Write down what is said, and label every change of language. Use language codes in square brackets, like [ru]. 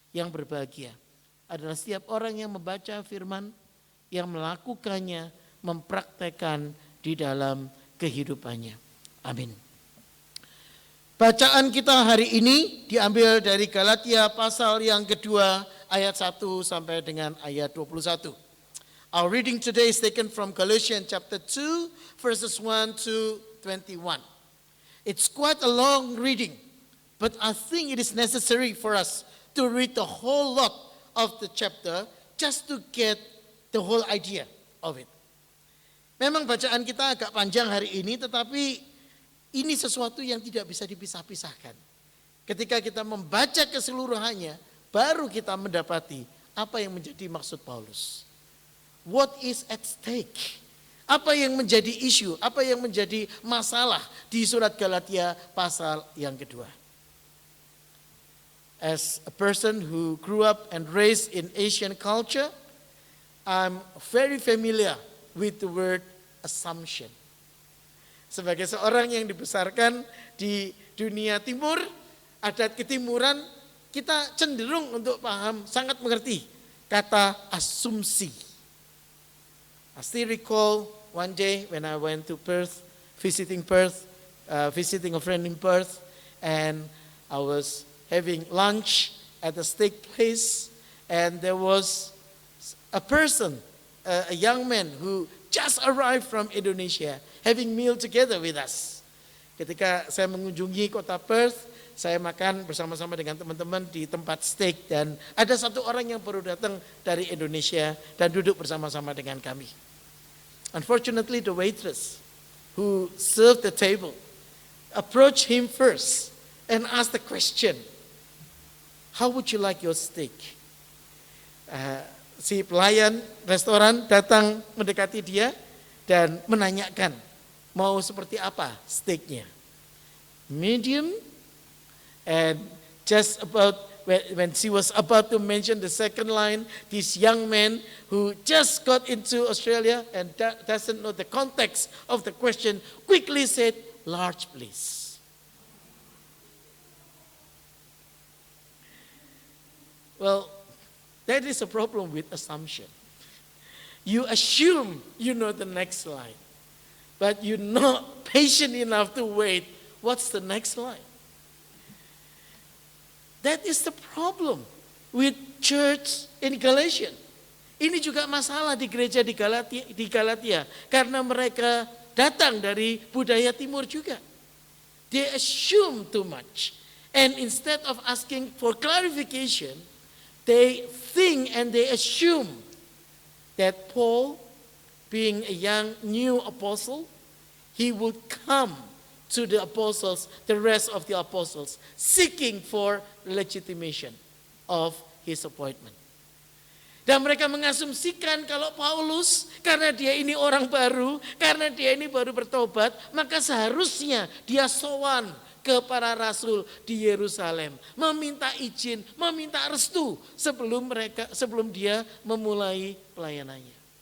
[id] Yang berbahagia adalah setiap orang yang membaca firman, yang melakukannya, mempraktekkan di dalam kehidupannya. Amin. Bacaan kita hari ini diambil dari Galatia pasal yang kedua ayat 1 sampai dengan ayat 21. [en] Our reading today is taken from Galatians chapter 2 verses 1 to 21. It's quite a long reading, but I think it is necessary for us to read the whole lot of the chapter just to get the whole idea of it. [id] Memang bacaan kita agak panjang hari ini, tetapi ini sesuatu yang tidak bisa dipisah-pisahkan. Ketika kita membaca keseluruhannya, baru kita mendapati apa yang menjadi maksud Paulus. [en] What is at stake? [id] Apa yang menjadi isu, apa yang menjadi masalah di surat Galatia pasal yang kedua. [en] As a person who grew up and raised in Asian culture, I'm very familiar with the word assumption. [id] Sebagai seorang yang dibesarkan di dunia timur, adat ketimuran, kita cenderung untuk paham, sangat mengerti kata asumsi. [en] I still recall one day when I went to Perth, visiting a friend in Perth, and I was having lunch at a steak place, and there was a person, a young man who just arrived from Indonesia, having meal together with us. [id] Ketika saya mengunjungi kota Perth, saya makan bersama-sama dengan teman-teman di tempat steak, dan ada satu orang yang baru datang dari Indonesia dan duduk bersama-sama dengan kami. [en] Unfortunately, the waitress who served the table approached him first and asked the question, "How would you like your steak?" [id] Si pelayan restoran datang mendekati dia dan menanyakan, mau seperti apa steaknya? Medium? [en] And just about when she was about to mention the second line, this young man who just got into Australia and doesn't know the context of the question quickly said, "Large, please." Well, that is a problem with assumption. You assume you know the next line, but you're not patient enough to wait. What's the next line? That is the problem with church in Galatia. [id] Ini juga masalah di gereja di Galatia karena mereka datang dari budaya timur juga. [en] They assume too much, and instead of asking for clarification, they think and they assume that Paul, being a young new apostle, he would come to the apostles, the rest of the apostles, seeking for legitimation of his appointment. [id] Dan mereka mengasumsikan kalau Paulus, karena dia ini orang baru, karena dia ini baru bertobat, maka seharusnya dia sowan ke para rasul di Yerusalem, meminta izin, meminta restu sebelum dia memulai pelayanannya.